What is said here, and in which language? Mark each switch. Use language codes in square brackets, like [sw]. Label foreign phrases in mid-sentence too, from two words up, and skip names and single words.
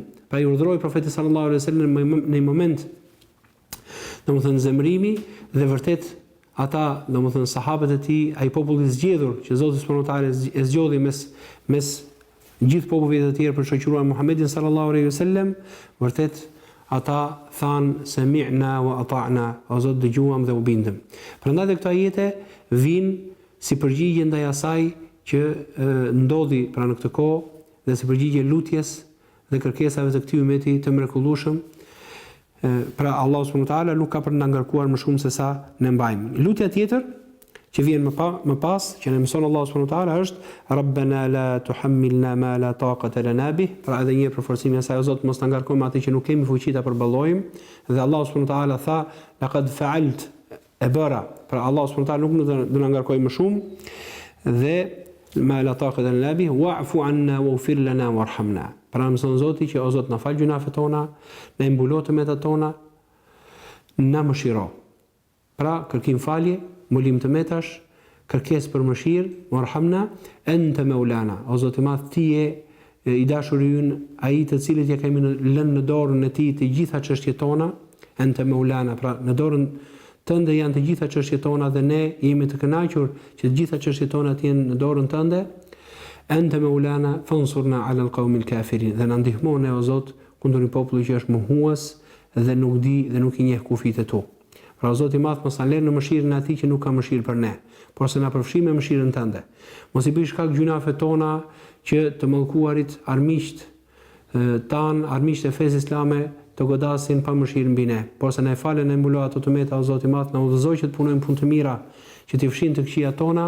[sq] Pra i urdhëroi profeti [ar] صلى الله عليه وسلم [sq] në një moment domethënë zemrimi dhe vërtet ata, domethënë sahabët e tij, ai populli i zgjedhur që Zoti [ar] سبحانه وتعالى [sq] e zgjodhi mes gjithë popujve të tjerë për shoqëruar Muhamedit [ar] صلى الله عليه وسلم, [sq] vërtet ata thanë [ar] سمعنا وأطعنا, [sq] o Zot dëgjuam dhe u bindëm. Prandaj këto ajete vijnë si përgjigje ndaj asaj që ndodhi pra në këtë kohë dhe si përgjigje lutjes dhe kërkesave të këtij umeti të mrekullueshëm. Pra Allah [ar] سبحانه وتعالى [sq] nuk ka për na ngarkuar më shumë se sa ne mbajmë. Lutja tjetër që vjen më pas, që ne mëson Allah [ar] سبحانه وتعالى [sq] është [ar] ربنا لا تحملنا ما لا طاقة لنا به. [sq] Pra edhe një përforcimi i asaj, o Zot, mos na ngarkojmë atë që nuk kemi fuqi ta përballojmë. Dhe Allah [ar] سبحانه وتعالى [sq] tha [ar] لقد فعلت [sq] e bëra. Pra Allah [ar] سبحانه وتعالى [sq] nuk do na ngarkojë më shumë dhe [ar] ما لا طاقة لنا به واعف عنا واغفر لنا وارحمنا. [sq] Pra mëson Zoti që o Zot na fal gjunafet tona, na mbulo të metat tona, na mëshiro. Pra kërkim falje, mulim të metash, kërkesë për mëshirë, [ar] وارحمنا أنت مولانا. [sq] O Zoti i Madh, ti je i dashuri ynë, ai të cilët ja kemi lënë në dorën e tij të gjitha çështjet tona, [ar] أنت مولانا. [sq] Pra në dorën tënde janë të gjitha çështjet tona dhe ne jemi të kënaqur që të gjitha çështjet tona të jenë në dorën tënde. [ar] أنت مولانا فانصرنا على القوم الكافرين. [sq] Dhe na ndihmone o Zot kundër një populli që është mohues dhe nuk di dhe nuk i njeh kufijtë tu. Pra o Zoti i Madh, mos na lënë në mëshirën e atij që nuk ka mëshirë për ne, por se na përfshi me mëshirën tënde. Mos i bëj shkak gjunafet tona që të mallkuarit armiqt armiqt e fesë islame të godasin pa mëshirë mbi ne, por se na e falën e mbulo ato të meta o Zoti i Madh, na udhëzoj që të punojmë punë të mira, që të fshin të këqija tona.